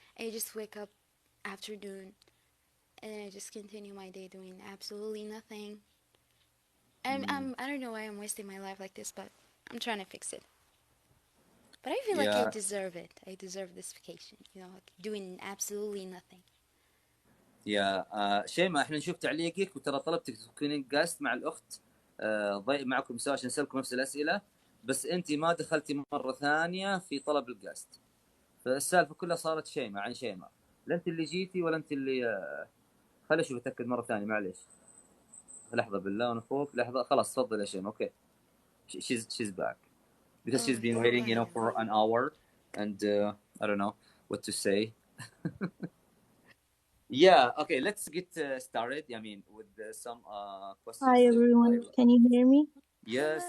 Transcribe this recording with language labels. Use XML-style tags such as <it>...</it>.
<en>And I just wake up afternoon, and then I just continue my day doing absolutely nothing. I don't know why I'm wasting my life like this, but I'm trying to fix it. But I feel like I Yeah, deserve it. I deserve this vacation, like doing absolutely nothing.</en> <ar>شيماء، احنا نشوف تعليقك وترى طلبتك تكونين جاست مع الاخت ضيق معكم سوا عشان نسالكم نفس الاسئله، بس انت ما دخلتي مره ثانيه في طلب الجاست، فالسالفه كلها صارت شيماء عن شيماء، لا انت اللي جيتي ولا انت اللي خليني اشوف اتاكد مره ثانيه، معليش لحظه بالله وانا اخوك، لحظه، خلاص تفضل يا شيماء.</ar> <en>Okay, she's back because Oh, she's been yeah, waiting fine. for an hour and I don't know what to say. Yeah, okay, let's get started. I mean, with some questions. Hi everyone, can you hear me? Yes,</en>